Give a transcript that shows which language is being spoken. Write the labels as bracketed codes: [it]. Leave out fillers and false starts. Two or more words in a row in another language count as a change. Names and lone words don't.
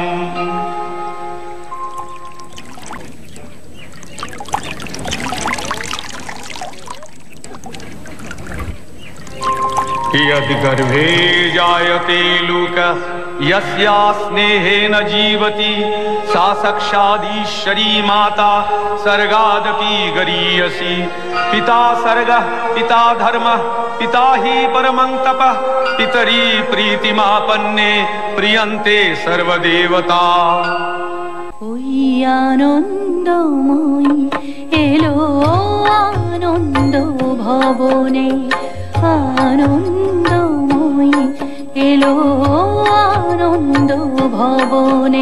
[sa] यदि गर्भे जायते लोकः यस्या स्नेहेन जीवति सा साक्षादीश्वरी माता सर्गादपि गरीयसी। पिता सर्गः पिता धर्मः पिता हि परमं तपः पितरी प्रीतिमापन्ने प्रियन्ते सर्वदेवता। [bn] ওই আনন্দময়ী এলো আনন্দ ভবনে, আনন্দময়ী এলো আনন্দ ভবনে।